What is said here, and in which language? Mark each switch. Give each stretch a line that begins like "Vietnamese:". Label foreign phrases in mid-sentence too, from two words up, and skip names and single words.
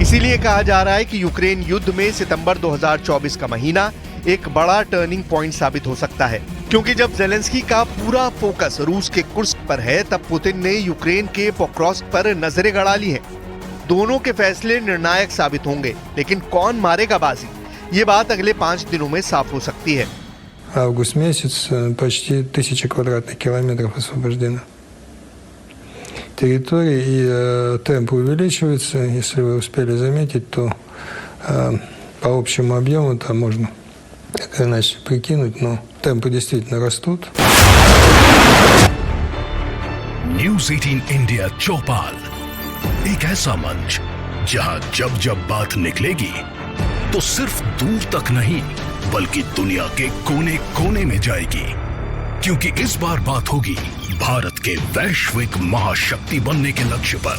Hindi: इसीलिए कहा जा रहा है कि यूक्रेन युद्ध में सितंबर 2024 का महीना एक बड़ा
English: turning point
Hindi: साबित हो सकता है, क्योंकि जब ज़ेलेंस्की का पूरा फोकस रूस के कुर्स्क पर है, तब पुतिन ने यूक्रेन के पोक्रोव्स्क पर नजरें गड़ा ली हैं। दोनों के फैसले निर्णायक साबित होंगे, लेकिन कौन मारेगा बाजी, ये बात अगले 5 दिनों में साफ हो सकती है।
Russian: Август месяц, почти 1000 квадратных километров освобождено территории, и темп увеличивается. Если вы успели заметить, то по общему объему там можно так иначе прикинуть, но темпы действительно растут.
Hindi: न्यूज़ 18 इंडिया चौपाल, एक ऐसा मंच जहां जब जब बात निकलेगी तो सिर्फ दूर तक नहीं बल्कि दुनिया के कोने कोने में जाएगी, क्योंकि इस बार बात होगी भारत के वैश्विक महाशक्ति बनने के लक्ष्य पर।